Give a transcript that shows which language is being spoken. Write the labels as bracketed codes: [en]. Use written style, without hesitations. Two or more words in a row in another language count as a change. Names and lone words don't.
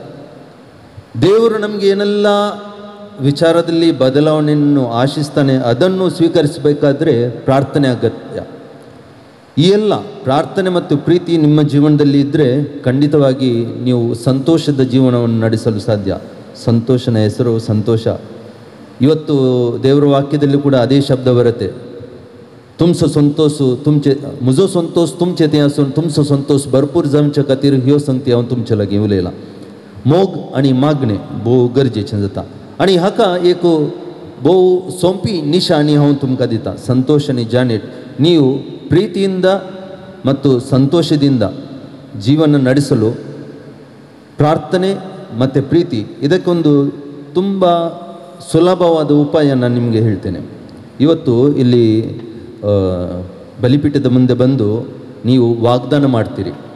[kn] ದೇವರು ನಮಗೆ ಏನೆಲ್ಲ ವಿಚಾರದಲ್ಲಿ ಬದಲಾವಣೆಯನ್ನು ಆಶಿಸ್ತಾನೆ ಅದನ್ನು ಸ್ವೀಕರಿಸಬೇಕಾದ್ರೆ ಪ್ರಾರ್ಥನೆ ಅಗತ್ಯ ಈ ಎಲ್ಲ ಪ್ರಾರ್ಥನೆ ಮತ್ತು ಪ್ರೀತಿ ನಿಮ್ಮ ಜೀವನದಲ್ಲಿ ಇದ್ದರೆ ಖಂಡಿತವಾಗಿ ನೀವು ಸಂತೋಷದ ಜೀವನವನ್ನು ನಡೆಸಲು ಸಾಧ್ಯ ಸಂತೋಷನ ಹೆಸರು ಸಂತೋಷ ಇವತ್ತು ದೇವರ ವಾಕ್ಯದಲ್ಲಿ ಕೂಡ ಅದೇ ಶಬ್ದ ಬರುತ್ತೆ तुमचं [kok] संतोष तुमचे मुझो संतोष तुमचे ते असून तुमचं संतोष भरपूर जमच्या खातीर ह्यो संगती हांव तुमचे लागीं उलयला मोग आनी मागणे भोव गरजेचें जाता आनी हाका एक भोव सोंपी निशाणी हांव तुमकां दिता संतोष आनी जानेट [kn] ನೀವು ಪ್ರೀತಿಯಿಂದ ಮತ್ತು ಸಂತೋಷದಿಂದ ಜೀವನ ನಡೆಸಲು ಪ್ರಾರ್ಥನೆ ಮತ್ತು ಪ್ರೀತಿ ಇದಕ್ಕೊಂದು ತುಂಬ ಸುಲಭವಾದ ಉಪಾಯ ನಾನು ನಿಮಗೆ ಹೇಳ್ತೇನೆ. ಇವತ್ತು ಇಲ್ಲಿ ಬಲಿಪೀಠದ ಮುಂದೆ ಬಂದು ನೀವು ವಾಗ್ದಾನ ಮಾಡ್ತೀರಿ.